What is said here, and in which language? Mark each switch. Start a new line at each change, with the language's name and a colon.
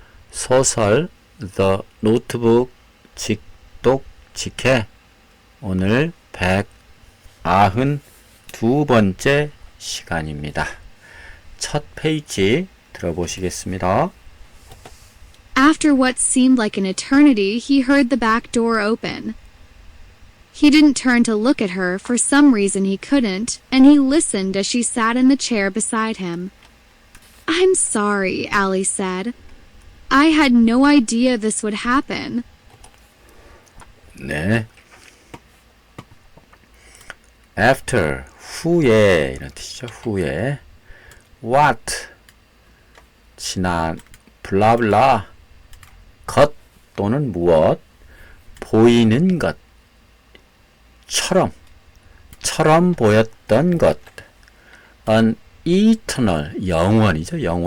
Korean: 소설 The Notebook 직독 직해 오늘 192번째 시간입니다. 첫 페이지 들어보시겠습니다.
English: After what seemed like an eternity, he heard the back door open. He didn't turn to look at her, for some reason he couldn't, and he listened as she sat in the chair beside him. "I'm sorry," Allie said. "I had no idea this would happen."
Korean: 네. After, 후에 이런 뜻이죠. 후에. What, 지난, 블라블라, 것 또는 무엇, 보이는 것, 처럼 보였던 것, an eternal, 영원이죠.